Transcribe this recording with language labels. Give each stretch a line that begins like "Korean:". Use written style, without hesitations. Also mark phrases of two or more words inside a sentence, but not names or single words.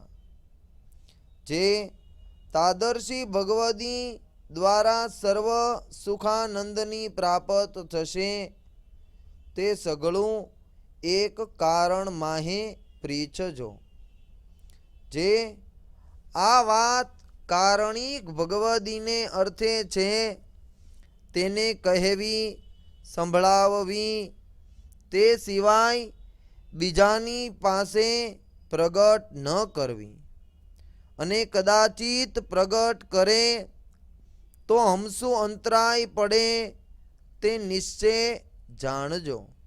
Gujarati: જે તાદર્શી ભગવદી દ્વારા સર્વ સુખાનંદની પ્રાપ્ત થશે તે સઘળું એક કારણ માંહે પ્રીછજો। જે આ વાત કારણિક ભગવદીને અર્થે છે તેને કહેવી સંભળાવવી તે સિવાય બીજાની પાસે પ્રગટ ન કરવી, અને કદાચિત પ્રગટ કરે તો હમશું અંતરાય પડે તે નિશ્ચય જાણજો.